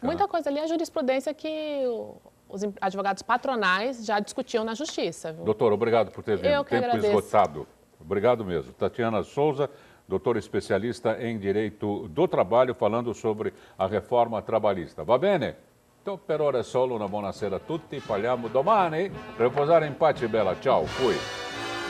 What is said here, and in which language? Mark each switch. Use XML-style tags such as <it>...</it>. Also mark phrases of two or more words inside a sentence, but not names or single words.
<pt>Muita né? coisa ali é a jurisprudência que os advogados patronais já discutiam na justiça. Viu? Doutor, obrigado por ter vindo. Eu que Tempo agradeço. esgotado. Obrigado mesmo. Tatiana Souza, doutora especialista em Direito do Trabalho, falando sobre a reforma trabalhista.</pt> <it>Va bene? Então, per ora è solo una buonasera a tutti. Parliamo domani. Riposare in pace, bella. Ciao. Fui.</it>